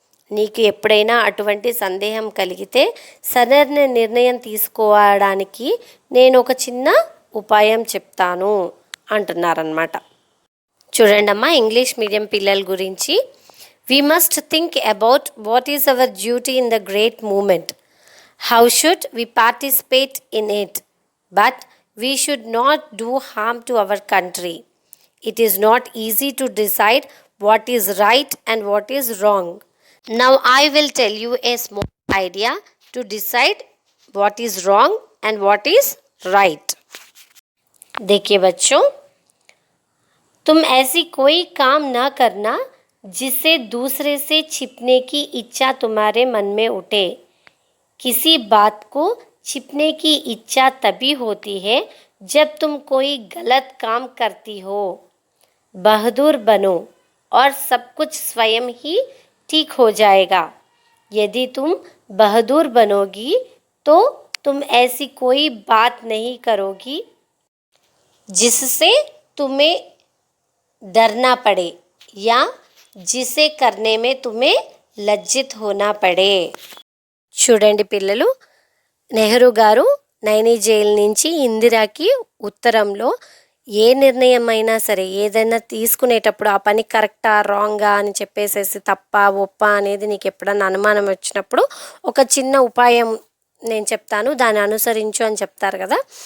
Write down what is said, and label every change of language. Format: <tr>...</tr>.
<te>నీకు ఎప్పుడైనా అటువంటి సందేహం కలిగితే సరైన నిర్ణయం తీసుకోవడానికి నేను ఒక చిన్న ఉపాయం చెప్తాను అంటున్నారన్నమాట. చూడండమ్మా, ఇంగ్లీష్ మీడియం పిల్లల గురించి.</te> <en>We must think about what is our duty in the great moment. How should we participate in it, but we should not do harm to our country. It is not easy to decide what is right and what is wrong. Now I will tell you a small idea to decide what is wrong and what is right.</en> <hi>देखिए बच्चों, तुम ऐसी कोई काम ना करना जिससे दूसरे से छिपने की इच्छा तुम्हारे मन में उठे. किसी बात को छिपने की इच्छा तभी होती है जब तुम कोई गलत काम करती हो. बहादुर बनो और सब कुछ स्वयं ही ठीक हो जाएगा. यदि तुम बहादुर बनोगी तो तुम ऐसी कोई बात नहीं करोगी जिससे तुम्हें डरना पड़े या जिसे करने में तुम्हें लज्जित होना पड़े.</hi> <te>చూడండి పిల్లలు, నెహ్రూ గారు నైనీ జైలు నుంచి ఇందిరాకి ఉత్తరంలో ఏ నిర్ణయం అయినా సరే, ఏదైనా తీసుకునేటప్పుడు ఆ పని కరెక్టా రాంగా అని చెప్పేసేసి తప్ప ఒప్ప అనేది నీకు ఎప్పుడన్నా అనుమానం వచ్చినప్పుడు ఒక చిన్న ఉపాయం నేను చెప్తాను, దాన్ని అనుసరించు అని చెప్తారు కదా.</te>